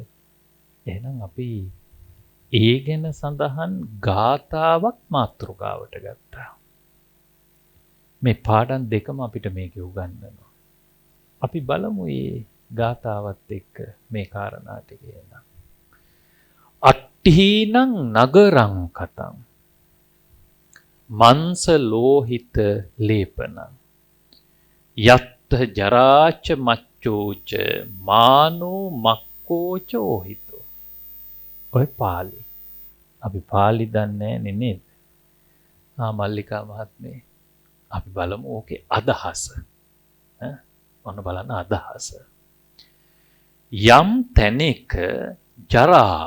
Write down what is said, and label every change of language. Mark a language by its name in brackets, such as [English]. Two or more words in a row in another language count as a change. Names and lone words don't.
[Sinhala] එහෙනම් අපි ඒ ගැන සඳහන් ගාථාවක් මාතෘකාවට ගත්තා. මේ පාඩම් දෙකම අපිට මේක උගන්වනවා. අපි බලමු මේ ගාථාවත් එක්ක මේ කාරණා ටික එන. [Pali] අට්ඨීනං නගරං කතං මන්ස ලෝහිත ලේපනං යත්ත ජරාච මච්චෝච මානෝ මක්කෝච ඕහිතෝ. [Sinhala] ඔය පාලි. අපි පාලි දන්නේ නේද? මල්ලිකා මහත්මිය. අපි බලමු ඕකේ අදහස. ඔන්න බලන්න අදහස. යම් තැනක ජරාව.